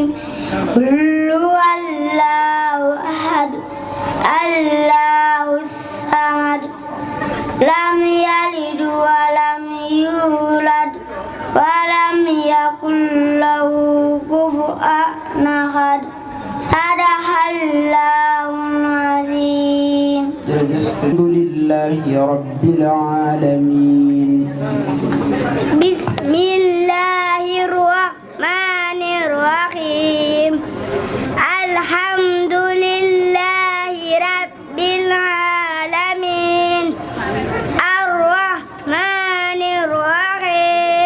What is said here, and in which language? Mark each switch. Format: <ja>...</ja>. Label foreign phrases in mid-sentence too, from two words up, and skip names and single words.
<ar>قل هو الله أحد الله الصمد لم يلد ولم يولد ولم يكن له كفوا أحد. صدق الله العظيم.</ar> <wo>jërëjëf.</wo> <ar>الحمد لله رب العالمين. بسم الله الرحمن الرحيم. الحمد لله رب العالمين. الرحمن الرحيم.</ar>